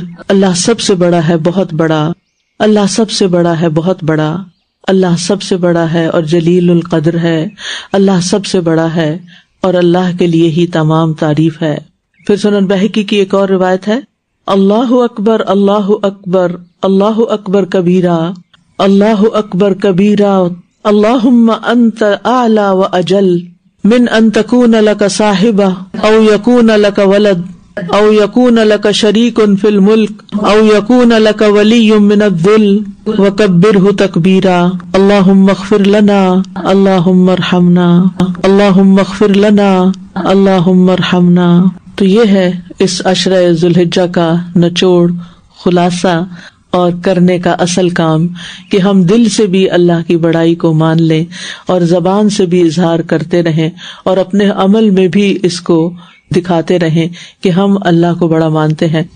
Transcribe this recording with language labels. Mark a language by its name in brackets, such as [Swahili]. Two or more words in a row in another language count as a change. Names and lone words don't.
[Urdu] اللہ سب سے بڑا ہے، بہت بڑا، اللہ سب سے بڑا ہے، بہت بڑا، اللہ سب سے بڑا ہے اور جلیل القدر ہے، اللہ سب سے بڑا ہے اور اللہ کے لیے ہی تمام تعریف ہے۔ پھر سنن بہقی کی ایک اور روایت ہے [Arabic] اللہ اکبر اللہ اکبر اللہ اکبر کبیرہ اللہ اکبر کبیرہ اللہم انت اعلی واجل من ان تکون لک صاحبہ او یکون لک ولد او یکون لک شریک فی الملک او یکون لک ولی من الذل وکبرہ تکبیرا اللہم اغفر لنا اللہم ارحمنا اللہم اغفر لنا اللہم ارحمنا۔ [Urdu] تو یہ ہے اس عشرہ ذوالحجہ کا نچوڑ، خلاصہ اور کرنے کا اصل کام کہ ہم دل سے بھی اللہ کی بڑائی کو مان لیں اور زبان سے بھی اظہار کرتے رہیں اور اپنے عمل میں بھی اس کو دکھاتے رہیں کہ ہم اللہ کو بڑا مانتے ہیں۔